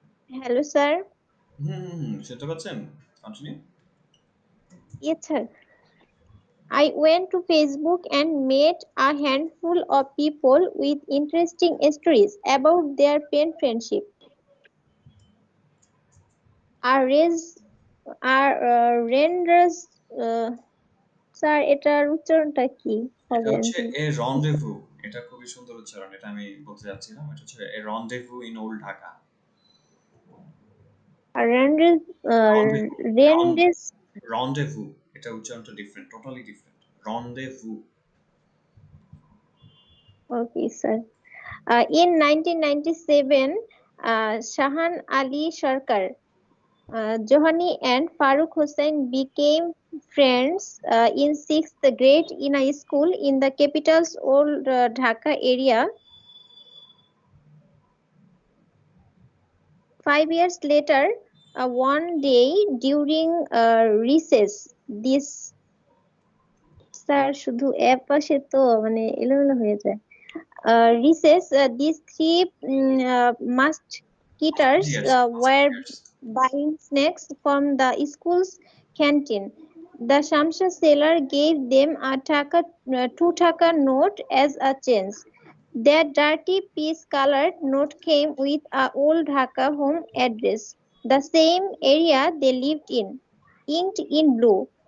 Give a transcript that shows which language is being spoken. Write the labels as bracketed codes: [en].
[en] hello, sir? [bn] শুনতে পাচ্ছেন? Continue. [en] Yes, sir. I went to Facebook and met a handful of people with interesting stories about their pen friendship. Our raise, our renders, [bn] sir এটার উচ্চারণটা কি এটা হবে? হচ্ছে এ রন্ডেভু। এটা খুবই সুন্দর উচ্চারণ। এটা আমি বলতে যাচ্ছিলাম। এটা হচ্ছে এ রন্ডেভু in old Dhaka. [en] Renders, [bn] রন্ডে Ron [en] renders. [bn] রন্ডেভু। এটা উচ্চারণটা different, totally different. রন্ডেভু। [en] Okay, sir. In 1997, Shahan Ali Sarkar, Johani and Farooq Hussain became friends in sixth grade in a school in the capital's old Dhaka area. 5 years later, one day during recess, this [bn] sir শুধু app পাশে তো মানে এলোমেলো হয়ে যায়। [en] Recess, these three musketeers Musketeers, were musketeers. buying snacks from the school's canteen. The Shamsha seller gave them a 2 taka note as a change. Their dirty peach-colored note came with a old Dhaka home address, the same area they lived in, inked in blue.